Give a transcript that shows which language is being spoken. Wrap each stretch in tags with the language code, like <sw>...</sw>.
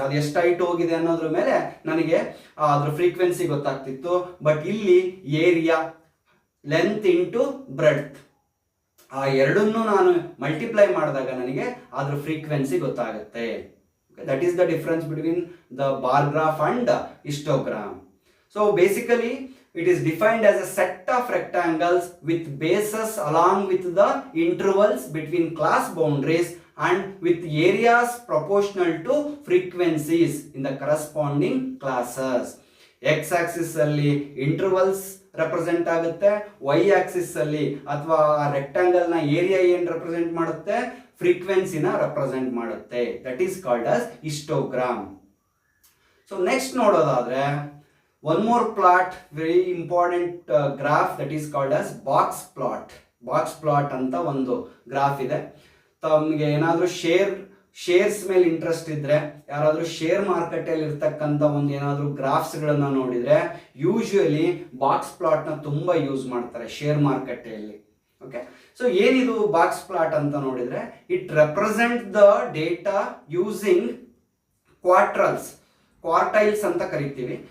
<kn>ಅದು ಎಷ್ಟು ಹೈಟ್ ಹೋಗಿದೆ ಅನ್ನೋದ್ರ ಮೇಲೆ ನನಗೆ ಅದ್ರ ಫ್ರೀಕ್ವೆನ್ಸಿ ಗೊತ್ತಾಗ್ತಿತ್ತು. ಬಟ್ ಇಲ್ಲಿ ಏರಿಯಾ, ಲೆಂತ್ ಇಂಟು ಬ್ರೆಡ್ತ್, ಆ ಎರಡನ್ನೂ ನಾನು ಮಲ್ಟಿಪ್ಲೈ ಮಾಡಿದಾಗ ನನಗೆ ಅದ್ರ ಫ್ರೀಕ್ವೆನ್ಸಿ ಗೊತ್ತಾಗುತ್ತೆ.</kn> <en>That is the difference between the bar graph and histogram. So basically it is defined as a set of rectangles with bases along with the intervals between class boundaries and with areas proportional to frequencies in the corresponding classes.</en> <kn>X axis ಅಲ್ಲಿ intervals represent ಆಗುತ್ತೆ, y axis ಅಲ್ಲಿ ಅಥವಾ rectangle ನ area ಏನು represent ಮಾಡುತ್ತೆ, frequency ನ represent ಮಾಡುತ್ತೆ.</kn> <en>That is called as histogram. So next</en> <kn>ನೋಡೋದಾದ್ರೆ,</kn> <en>one more plot, very important graph, that is called as box plot.</en> <kn>Box plot ಅಂತ ಒಂದು ಗ್ರಾಫ್ ಇದೆ. ತಮಗೆ ಏನಾದರೂ ಶೇರ್ಸ್ ಮೇಲೆ ಇಂಟ್ರೆಸ್ಟ್ ಇದ್ರೆ, ಯಾರಾದರೂ ಶೇರ್ ಮಾರ್ಕೆಟ್ ಅಲ್ಲಿ ಇರ್ತಕ್ಕಂಥ ಒಂದು ಏನಾದರೂ ಗ್ರಾಫ್ಸ್ ಗಳನ್ನ ನೋಡಿದ್ರೆ, ಯೂಶುವಲಿ ಬಾಕ್ಸ್ ಪ್ಲಾಟ್ ನ ತುಂಬಾ ಯೂಸ್ ಮಾಡ್ತಾರೆ ಶೇರ್ ಮಾರ್ಕೆಟ್ ಅಲ್ಲಿ. ಓಕೆ, ಸೊ ಏನಿದು ಬಾಕ್ಸ್ ಪ್ಲಾಟ್ ಅಂತ ನೋಡಿದ್ರೆ,</kn> <en>it represent the data using quarters,</en> <kn>quartiles ಅಂತ ಕರಿತೀವಿ.</kn>